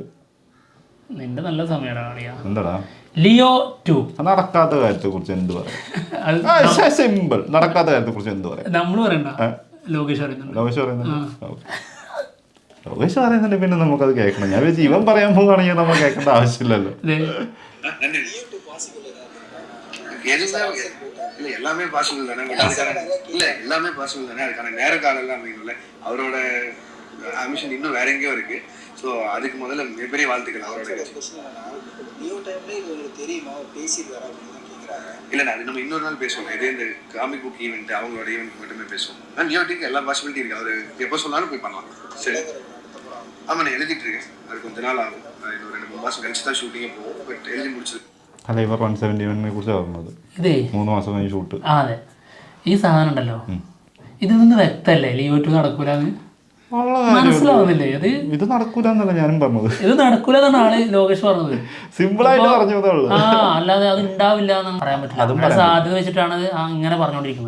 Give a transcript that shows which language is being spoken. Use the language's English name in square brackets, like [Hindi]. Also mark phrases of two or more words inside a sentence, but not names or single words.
[Malayalam] നിന്റെ നല്ല സമയമാണ്. എന്താടാ ലിയോ 2 നടക്കാത്ത കാര്യത്തെ കുറിച്ച് എന്ത് പറയാം? സിമ്പിൾ. നടക്കാത്ത കാര്യത്തെ കുറിച്ച് എന്ത് പറയാം? നമ്മൾ പറയണ്ട, ലോകേഷ് പറയുന്നുണ്ട്. പിന്നെ നമുക്കത് കേൾക്കണം. ഞാൻ ജീവൻ പറയാൻ പോവുകയാണെങ്കിൽ നമ്മൾ കേൾക്കേണ്ട ആവശ്യമില്ലല്ലോ. [Tamil] எல்லாமே பாசிபிள் தானே. இல்ல எல்லாமே பாசிபிள் தானே. அதுக்கான நேர காலம் எல்லாம் அமையணும்ல. அவரோட ஆம்பிஷன் இன்னும் வேற எங்கேயோ இருக்கு. ஸோ அதுக்கு முதல்ல மிகப்பெரிய வாழ்த்துக்கள் அவரோட. இல்லைண்ணா, அது நம்ம இன்னொரு நாள் பேசுவோம். இதே இந்த [English] comic book event [Tamil] அவங்களோட ஈவெண்ட் மட்டுமே பேசுவோம். நான் நியோட்டிக்கு எல்லா பாசிபிலிட்டி இருக்கு. அவர் எப்போ சொன்னாலும் போய் பண்ணலாம். சரி. ஆமாம், நான் எழுதிட்டு இருக்கேன். அது கொஞ்ச நாள் ஆகும். இன்னொரு 2-3 மாதம் கழிச்சு தான் ஷூட்டிங்கே போகும். பட் எழுதி முடிச்சது. [Malayalam] അല്ല, ഇവർ 171 കുറിച്ച് പറഞ്ഞത് 3 മാസം കഴിഞ്ഞ് ഷൂട്ട്. അതെ, ഈ സാധനം ഉണ്ടല്ലോ, ഇതിൽ നിന്ന് വ്യക്തമല്ലേ ലിയോ 2 നടക്കൂലെന്ന്? മനസ്സിലാവുന്നില്ലേ? ഇത് നടക്കൂലെന്നല്ല ഞാനും പറഞ്ഞത്. ഇത് നടക്കൂലെന്നാണ് ആള് ലോകേഷ് പറഞ്ഞത്. സിമ്പിൾ ആയിട്ട് പറഞ്ഞു. അല്ലാതെ അത് ഉണ്ടാവില്ല എന്ന് പറയാൻ പറ്റില്ല. സാധ്യത വെച്ചിട്ടാണ് ഇങ്ങനെ പറഞ്ഞുകൊണ്ടിരിക്കുന്നത്.